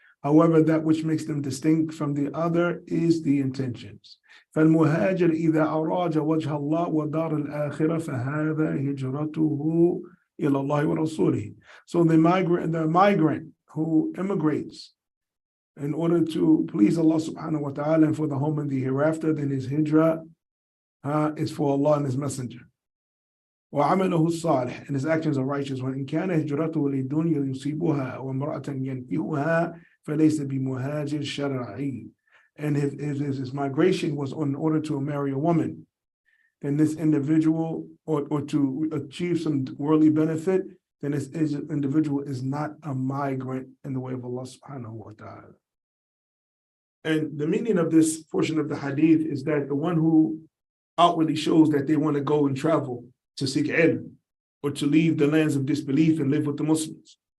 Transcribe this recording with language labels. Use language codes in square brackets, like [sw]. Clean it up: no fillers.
[en] However, that which makes them distinct from the other is the intentions. [ar] فالمهاجر إذا أراد وجه الله ودار الآخرة فهذا هجرته إلى الله ورسوله. [en] So the migrant who immigrates in order to please Allah subhanahu wa ta'ala and for the home and the hereafter, then his hijrah is for Allah and his messenger. [ar] وعمله الصالح, [en] and his actions are righteous. [ar] وإن كان هجرته للدنيا يصيبها وامرأة ينكحها فليس بمهاجر شرعي. [en] And if his migration was in order to marry a woman, then this individual, or to achieve some worldly benefit, then this individual is not a migrant in the way of Allah subhanahu wa ta'ala. And the meaning of this portion of the hadith is that the one who outwardly shows that they want to go and travel to seek ilm, or to leave the lands of disbelief and live with the Muslims.